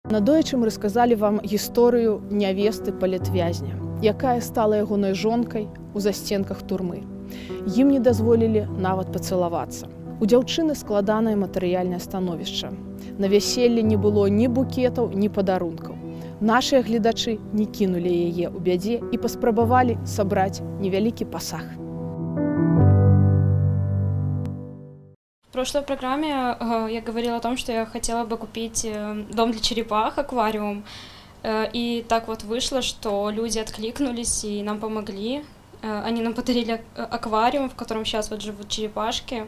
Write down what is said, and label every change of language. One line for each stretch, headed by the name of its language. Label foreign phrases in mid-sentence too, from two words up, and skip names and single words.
Belarusian: Надоечы мы расказалі вам гісторыю нявесты палітвязня, якая стала ягонай жонкай у засценках турмы. Ім не дазволілі нават пацалавацца. У дзяўчыны складанае матэрыяльнае становішча. На вяселлі не было ні букетаў, ні падарункаў. Нашыя гледачы не кінулі яе ў бядзе і паспрабавалі сабраць невялікі пасаг.
Russian: В прошлой программе я говорила о том, что я хотела бы купить дом для черепах, аквариум. И так вот вышло, что люди откликнулись и нам помогли. Они нам подарили аквариум, в котором сейчас вот живут черепашки.